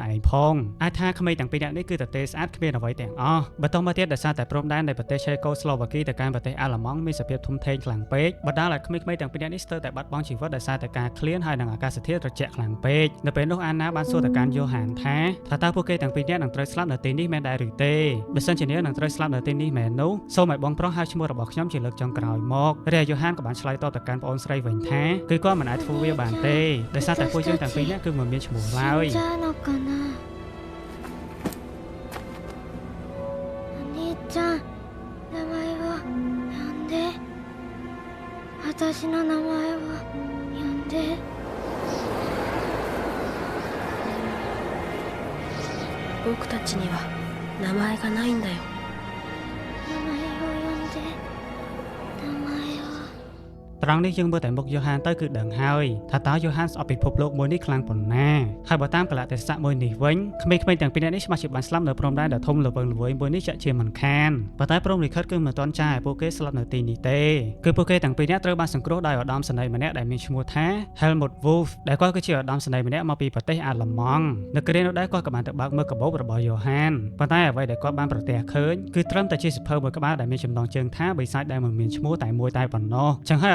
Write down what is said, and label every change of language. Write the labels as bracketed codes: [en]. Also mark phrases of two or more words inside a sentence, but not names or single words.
[km] ឯងផងអាចថាក្មេងទាំងពីរនាក់នេះគឺទទេស្អាតគ្មានអ្វីទាំងអស់បន្តមកទៀតដោយសារតែព្រំដែននៃប្រទេសឆេកូស្លូវ៉ាគីទៅកាន់ប្រទេសអាល្លឺម៉ង់មានសភាពធំធេងខ្លាំងពេកបណ្ដាលឲ្យក្មេងៗទាំងពីរនាក់នេះស្ទើរតែបាត់បង់ជីវិតដោយសារតែការឃ្លានហើយនឹងអាកាសធាតុត្រជាក់ខ្លាំងពេកនៅពេលនោះអាណាបានសួរទៅកាន់យូហានថាតើពួកគេទាំងពីរនាក់នឹងត្រូវស្លាប់នៅទីនេះមែនដែរឬទេបើសិនជានាងនឹងត្រូវស្លាប់នៅទីនេះមែននោះសូមឲ្យបងប្រុសហៅឈ្មោះរបស់ខ្ញុំជាលើកចុងក្រោយមករាយូហានក៏បានឆ្លើយតបទៅកាន់ប្អូនស្រីវិញថាគឺគាត់មិនអាចធ្វើវាបានទេដោយសារតែពួកយើងទាំងពីរនាក់គឺមិនមានឈ្មោះឡើយ [ja] ちゃん、名前を呼んで。私の名前を呼んで。僕たちには名前がないんだよ。名前を呼んで。名前を。 [km] ត្រង់នេះយើងមើលតែមុខយូហានទៅគឺដឹងហើយថាតើយូហានស្អប់ពិភពលោកមួយនេះខ្លាំងប៉ុណ្ណាហើយបើតាមកលៈទេសៈមួយនេះវិញក្មេ ងៗទាំងពីរនាក់នេះច្បាស់ជាបានស្លាប់នៅព្រំដែនដ៏ធំល្វឹងល្វើយមួយនេះចាក់ជាមិនខានប៉ុន្តែព្រំលិខិតគឺមិនទាន់ចាយឲ្យពួកគេស្លាប់នៅទីនេះទេគឺពួកគេទាំងពីរនាក់ត្រូវបានសង្គ្រោះដោយឧត្តមសេនីយ៍ម្នាក់ដែលមានឈ្មោះថា Helmut Wulf ដែលគាត់គឺជាឧត្តមសេនីយ៍ម្នាក់មកពីប្រទេសអាល្លឺម៉ង់នៅគ្រានោះដែរគាត់ក៏បានទៅបើកមើលកាបូបរបស់យូហានប៉ុន្តែអ្វីដែលគាត់បានប្រទះឃើញគឺត្រឹមតែជាសៀវភៅមួយក្បាលដែលមានចំណងជើងថាបិសាចដែលមិនមានឈ្មោះតែមួយតែប៉ុណ្ណោះចឹងហើយឧត្តម